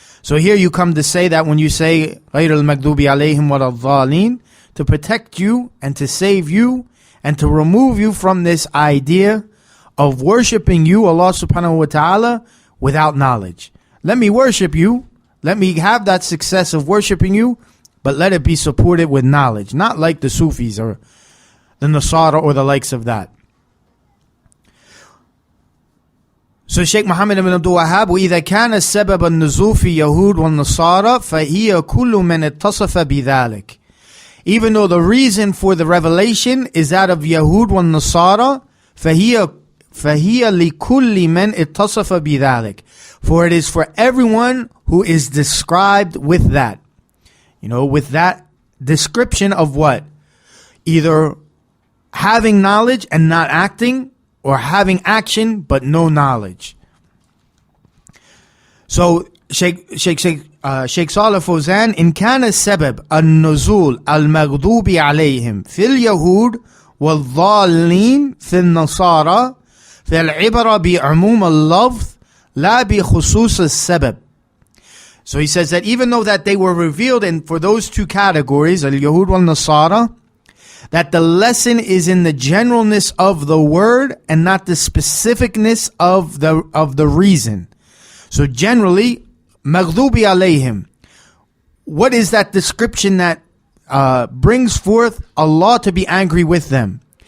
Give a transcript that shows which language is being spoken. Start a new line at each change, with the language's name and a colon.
English: So here you come to say that when you say
Arabic: غَيْرَ الْمَغْضُوبِ عَلَيْهِمْ وَلَا الضَّالِينَ,
English: to protect you and to save you and to remove you from this idea of worshiping you, Allah subhanahu wa ta'ala, without knowledge. Let me worship you, let me have that success of worshiping you, but let it be supported with knowledge, not like the Sufis or the Nasara or the likes of that.
Arabic: So Shaykh Muhammad ibn Abdul-Wahhab, وإذا كان السبب النزول في يهود والنصارى فهي كل من اتصف بذلك.
English: Even though the reason for the revelation is that of Yahud
Arabic: والنصارى فهي لكل من اتصف بذلك.
English: For it is for everyone who is described with that. With that description of what? Either having knowledge and not acting, or having action but no knowledge.
Arabic: So Shaykh Saalih Al-Fawzan, إن كان السبب النزول المغضوب عليهم في اليهود والضالين في النصارى فالعبرة بعموم اللفظ لا بخصوص السبب.
English: So he says that even though that they were revealed in for those two categories, al-Yahud wal-Nasara, that the lesson is in the generalness of the word and not the specificness of the reason. So generally, maghdubi alayhim. What is that description that brings forth Allah to be angry with them?